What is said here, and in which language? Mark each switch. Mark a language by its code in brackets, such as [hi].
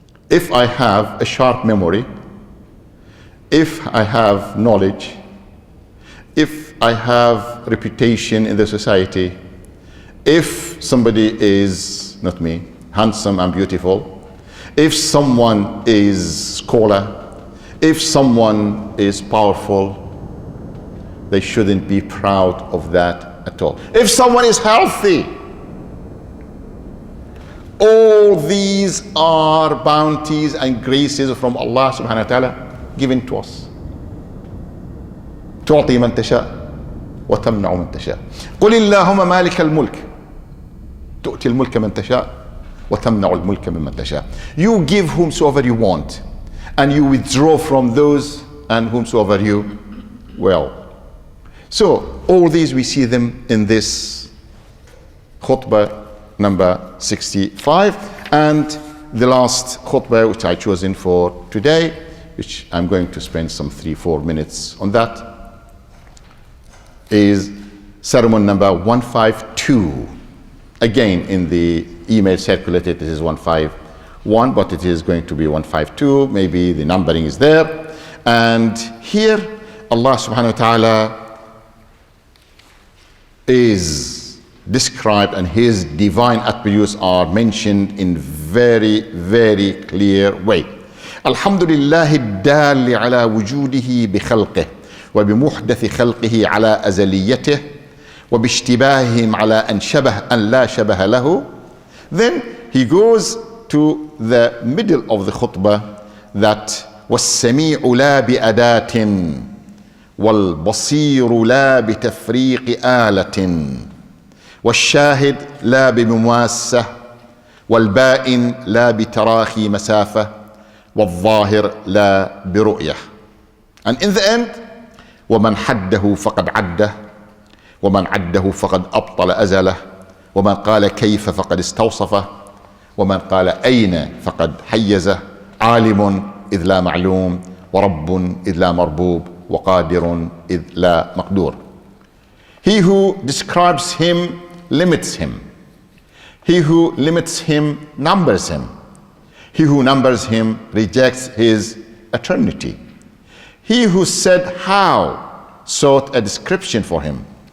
[en] If I have a sharp memory, if I have knowledge, if I have reputation in the society, if somebody is, not me, handsome and beautiful, if someone is scholar, if someone is powerful, they shouldn't be proud of that at all. If someone is healthy, all these are bounties and graces from Allah subhanahu wa ta'ala given to us. [ar] تعطي من تشاء وتمنع من تشاء. قل اللهم مالك الملك تؤتي الملك من تشاء وتمنع الملك ممن تشاء. [en] You give whomsoever you want, and you withdraw from those and whomsoever you will. So all these we see them in this khutbah number 65, and the last khutbah which I chosen for today, which I'm going to spend some 3-4 minutes on that, is sermon number 152. Again, in the email circulated, this is 151, but it is going to be 152. Maybe the numbering is there. And here, Allah subhanahu wa ta'ala is described and his divine attributes are mentioned in very, very clear way. [ar] الحمد لله الدال على وجوده بخلقه وبمحدث خلقه على أزليته وباشتباههم على أن لا شبه له. [en] Then he goes to the middle of the khutbah that [ar] والسميع لا بأداة والبصير لا بتفريق آلة والشاهد لا بمماسة والبائن لا بتراخي مسافة والظاهر لا برؤية. [en] And in the end, [ar] ومن حده فقد عده ومن عده فقد أبطل أزله ومن قال كيف فقد استوصفه ومن قال أين فقد حيزه عالم إذ لا معلوم ورب إذ لا مربوب وقادر إذ لا مقدور. [en] He who describes him limits him. He who limits him numbers him. He who numbers him rejects his eternity. He who said how sought a description for him.